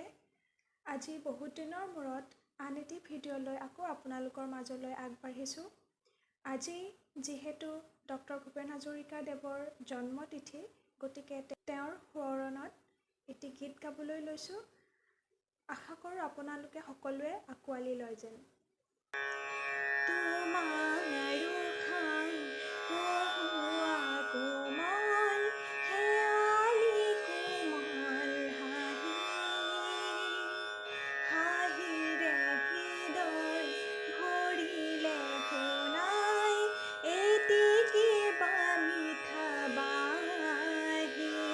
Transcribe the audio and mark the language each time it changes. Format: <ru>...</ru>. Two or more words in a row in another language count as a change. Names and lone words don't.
<as>আজি বহুত দিনৰ মূৰত আন এটি ভিডিঅ' লৈ আকৌ আপোনালোকৰ মাজলৈ আগবাঢ়িছোঁ। আজি যিহেতু ডক্টৰ ভূপেন হাজৰিকা দেৱৰ জন্মতিথি, গতিকে তেওঁৰ সোঁৱৰণত এটি গীত গাবলৈ লৈছোঁ। আশা কৰোঁ আপোনালোকে সকলোৱে আঁকোৱালি লয় যেন। তোমাৰ উশাহ কঁহুৱা কোমল হেঁপাহী কোমল হাঁহি হাঁহি ৰে হৃদয় ভৰিলে সোণাই এটি কিবা মিঠা বাঁহী</as>